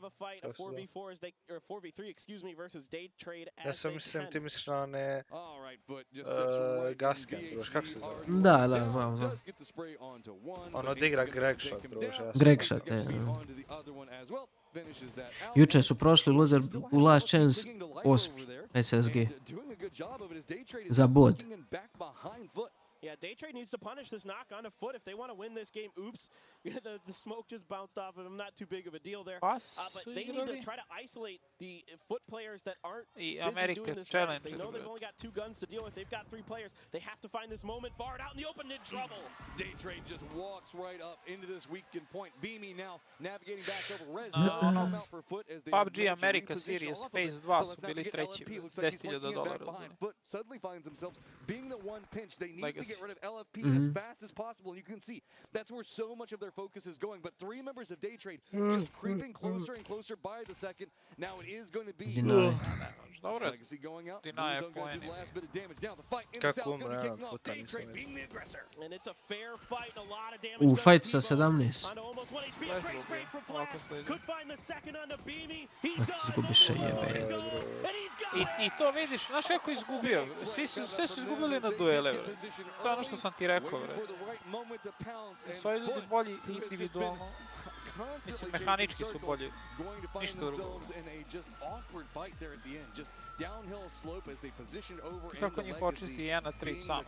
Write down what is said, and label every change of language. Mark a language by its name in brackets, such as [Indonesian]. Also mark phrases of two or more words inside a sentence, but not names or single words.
[Serbian] Ja sam mislim ti misliš na one gaske, druž, kako se zove? Da, znam. On odigra Gregshot, druž. Gregshot, Juče su prošli u Last Chance 8. SSG. Za bod. [English] Yeah, Daytrade needs to punish this knock onto Foot if they want to win this game. Oops, the smoke just bounced off of him. Not too big of a deal there. But they need to try to isolate the Foot players that aren't busy doing this challenge. They know they've only got 2 guns to deal with. They've got 3 players. They have to find this moment. Bard out in the open, in trouble. Daytrade just walks right up into this weakened point. Beamy now navigating back over Rez. [Serbian] PUBG America Series Phase 2 su bili treći. $10,000. [English] Suddenly finds themselves being the one pinch they need to Nice. As fast as possible, and you can see that's where so much of their focus is going. But 3 members of Day Trade just creeping closer and closer by the second. Now it is going to be Legacy going out. Going to do the last bit of damage. Now the fight in the south going to be kicking off. Day Trade being the aggressor. And it's a fair fight, a lot of damage. [Serbian] Fight sa 17. [English] Could find the second on the Beamy. He does. [Serbian] Izgubiš se jebe. I to vidiš, znaš kako je izgubio? Sve su izgubili na duele, bre. To je ono što sam ti rekao, bre. Svoji ljudi bolji individualno. Mislim, mehanički su bolji. Ništa drugo. Kako njih očisti 1 na 3 sam.